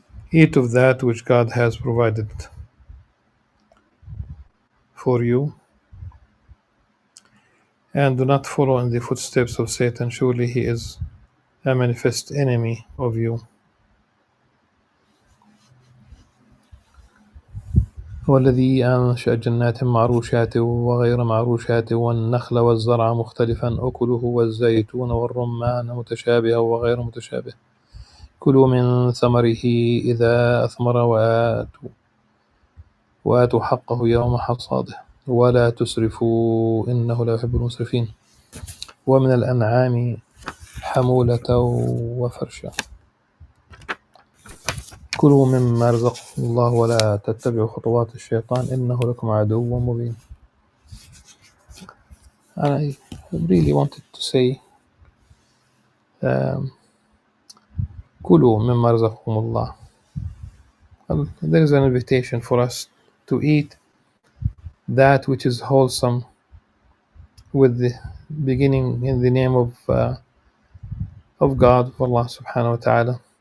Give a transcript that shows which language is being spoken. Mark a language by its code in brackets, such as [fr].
[en] Eat of that which God has provided for you, and do not follow in the footsteps of Satan. Surely he is a manifest enemy of you. [ar] هو الذي أنشأ جنات معروشات وغير معروشات والنخل والزرع مختلفا أكله والزيتون والرمان متشابها وغير متشابه كلوا من ثمره إذا أثمر وآتوا حقه يوم حصاده ولا تسرفوا إنه لا يحب المسرفين ومن الأنعام حمولة وفرشا كلوا مما رزقكم الله ولا تتبعوا خطوات الشيطان إنه لكم عدو مبين. [en] I really wanted to say [ar] كلوا مما رزقكم الله. [en] There is an invitation for us to eat that which is wholesome, with the beginning in the name of God, of Allah subhanahu wa ta'ala.